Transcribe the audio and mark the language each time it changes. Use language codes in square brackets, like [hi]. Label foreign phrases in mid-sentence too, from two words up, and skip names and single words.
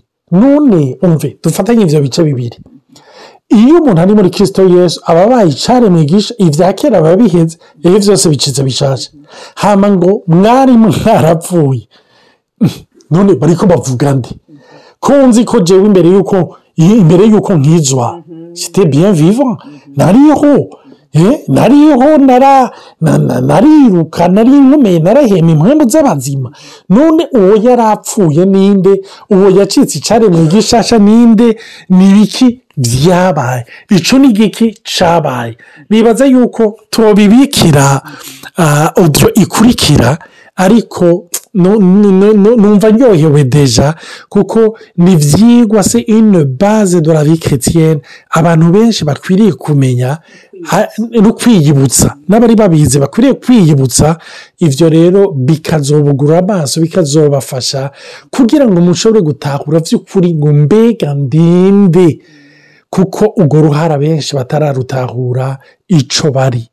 [rn] None umve dufatanye ivyo bice bibiri. Iyo umuntu ari muri Kristo Yesu ababaye icaremwe gisha, ivya kera biba biheze, iyo vyose bicitse bishasha. Hama ngo mwari mwarapfuye. None bariko bavuga nde? Ko nzi ko jewe imbere yuko nkizwa [fr] j'étais bien vivant, [rn] nariho nariruka, nari nkomeye, narahema impwemu z'abazima. None uwo yarapfuye ninde? Uwo yacitse icaremwe gishasha ninde? Nibiki vyabaye? Ico ni giki cabaye? Nibaza yuko tubibikira audio ikurikira, ariko numva nyohewe deja, kuko ni vyigwa [fr] c'est une base de la vie chrétienne [rn] abantu benshi bakwiriye kumenya no kwiyibutsa, n'abari babizi bakwiriye kwiyibutsa. Ivyo rero bikazobugura amaso, bikazobafasha kugira ngo mushobore gutahura vy'ukuri ngo mbega ndinde, kuko urwo ruhara benshi batararutahura ico bari.